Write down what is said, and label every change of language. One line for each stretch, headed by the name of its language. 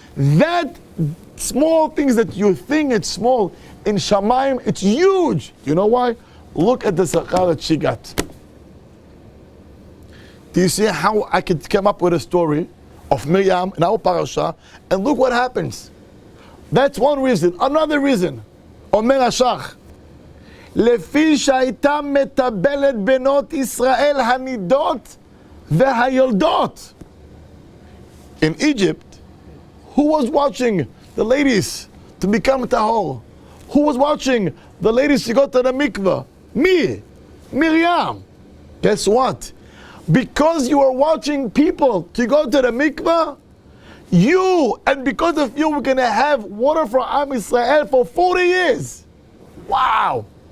English: That small things that you think it's small, in Shamayim, it's huge. You know why? Look at the Sachar that she got. Do you see how I could come up with a story of Miriam in our parasha, and look what happens? That's one reason. Another reason. Omer Ashach.
Hebrew: לפי שהייתה מטבלת בנות ישראל הנידות והיולדות.
English: In Egypt, who was watching the ladies to become tahor? Who was watching the ladies to go to the mikveh? Me, Miriam. Guess what? Because you are watching people to go to the mikveh, and because of you, we're going to have water for Am Yisrael for 40 years. Wow.